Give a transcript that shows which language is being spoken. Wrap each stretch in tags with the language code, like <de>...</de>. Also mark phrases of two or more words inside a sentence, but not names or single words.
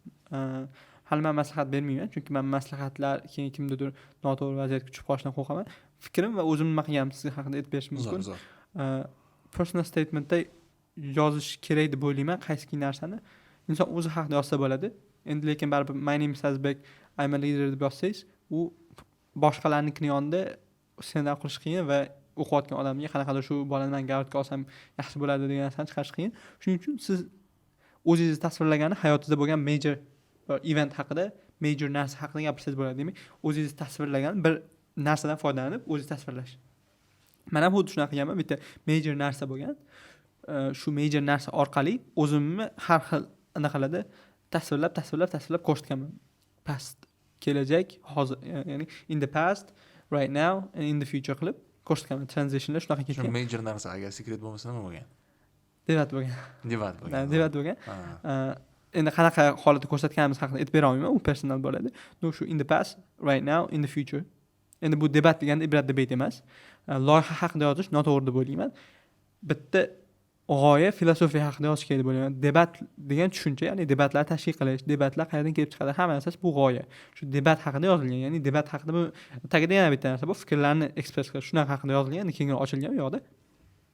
<uz>Hali men maslahat bermayman, chunki men maslahatlar keyin kimnidir noto'g'ri vaziyatga tushib qolishidan qo'rqaman. Fikrim va o'zim nima qilganim sizga haqida aytib berishim mumkin. Personal statementda yozish kerak deb o'ylayman, qaysi narsani inson o'zi haqida yozsa bo'ladi. Endi lekin baribir</uz> <en>my name is Azbek, I'm a leader</en> <uz>deb yozsangiz, u boshqalarning yonida sendan qilish qiyin va o'qiyotgan odamga qanaqadir shu bolani men gardga olsam yaxshi bo'ladi degan narsani chiqarish qiyin. Shuning uchun siz o'zingizni tasvirlagani hayotingizda bo'lgan</uz> <en>major event</en> <uz>haqida, major narsa haqida gapirsangiz bo'ladi. Demak, o'zingizni tasvirlagan bir narsadan foydalanib o'zingizni tasvirlash. Men ham xuddi shunaqa qilganman, bitta major narsa bo'lgan. Shu major narsa orqali o'zimni har xil anaqalarda tasvirlab ko'rsatganman. Past, kelajak, hozir, ya'ni</uz> <en>in the past, right now and in the future</en> <uz>qilib ko'rsatganman. Transitionlar shunaqa ketgan. Shu major narsa, agar secret bo'lmasa nima bo'lgan? Debat bo'lgan. Endi qanaqa holatda ko'rsatganimiz haqida aytib bera olmayman, u personal bo'ladi.</uz> <en>Shu in the past, right now, in the future.</en> <uz>Endi bu debat deganda ibrat debate emas. Loyiha haqida yozish noto'g'ri deb o'ylayman. Bitta g'oya, filosofiya haqida yozish kerak deb o'ylayman. Debat degan tushuncha, ya'ni debatlar tashkil qilish, debatlar qayerdan kelib chiqadi, hamma narsasi bu g'oya. Shu debat haqida yozilgan, ya'ni debat haqida bu tagida yana bitta narsa bu, fikrlarni ekspress qilish, shunaqa haqida yozilgan, endi kengroq ochilgan bu yoqda.</uz>